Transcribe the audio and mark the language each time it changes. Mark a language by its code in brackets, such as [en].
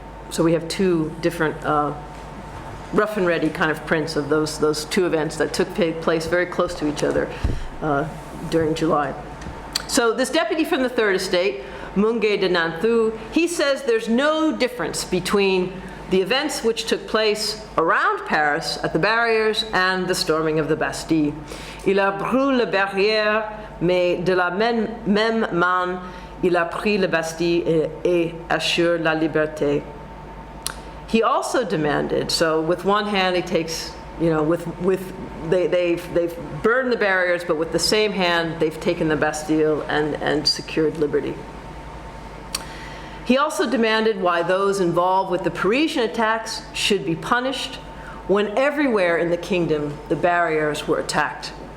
[en] So we have two different rough and ready kind of prints of those two events that took place very close to each other during July. So this deputy from the Third Estate, Mungué de Nantou, he says there's no difference between the events which took place around Paris at the Barrières and the storming of the Bastille. [fr] Il a brûlé la barrière, mais de la même main, il a pris la Bastille et assure la liberté. [en] He also demanded, so with one hand he takes, they've burned the Barrières, but with the same hand they've taken the Bastille and secured liberty. He also demanded why those involved with the Parisian attacks should be punished when everywhere in the kingdom the Barrières were attacked.